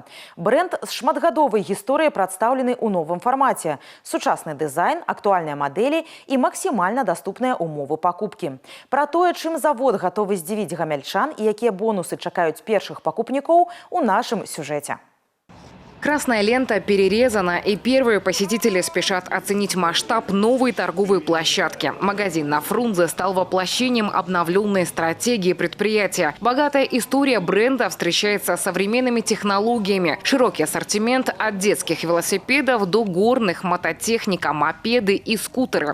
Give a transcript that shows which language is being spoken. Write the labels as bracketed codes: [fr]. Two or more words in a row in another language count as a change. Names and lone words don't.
[be] Брэнд з шматгадовай гісторыяй прадстаўлены ў новым фармаце. Сучасны дызайн, актуальныя мадэлі і максімальна даступныя умовы пакупкі. Пра тое, чым завод гатовы здзівіць гамяльчан і якія бонусы чакаюць першых пакупнікоў у нашым сюжэце. [ru] Красная лента перерезана, и первые посетители спешат оценить масштаб новой торговой площадки. Магазин на Фрунзе стал воплощением обновленной стратегии предприятия. Богатая история бренда встречается с современными технологиями. Широкий ассортимент от детских велосипедов до горных, мототехника, мопеды и скутеры.